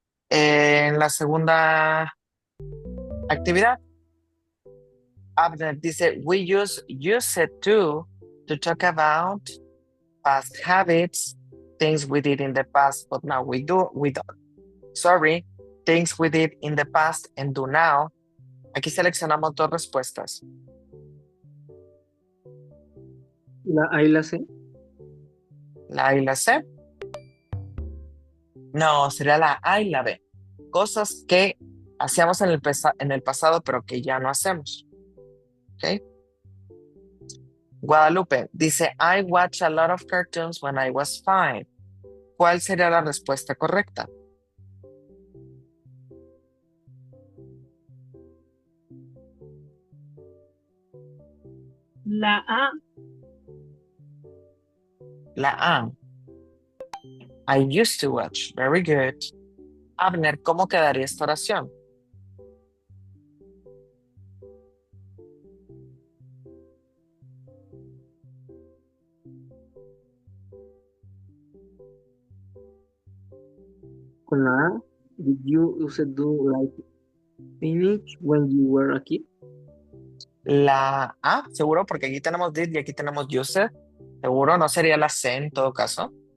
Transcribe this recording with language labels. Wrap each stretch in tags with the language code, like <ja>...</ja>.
<es>En la segunda actividad, Abner dice,</es> <en>we use it to talk about past habits, things we did in the past, but now we don't. Sorry, things we did in the past and do now.</en> <es>Aquí seleccionamos dos respuestas. La A y la C. La A y la C. No, sería la A y la B. Cosas que hacíamos en el pasado, pero que ya no hacemos. ¿Ok? Guadalupe dice,</es> <en>I watched a lot of cartoons when I was 5.</en> <es>¿Cuál sería la respuesta correcta? La A. La A.</es> <en>I used to watch. Very good.</en> <es>Abner, ¿cómo quedaría esta oración? Con la A,</es> <en>did you use to do like spinach when you were a kid?</en> <es>La A, seguro, porque aquí tenemos did y aquí tenemos used. Seguro no sería la C en todo caso.</es>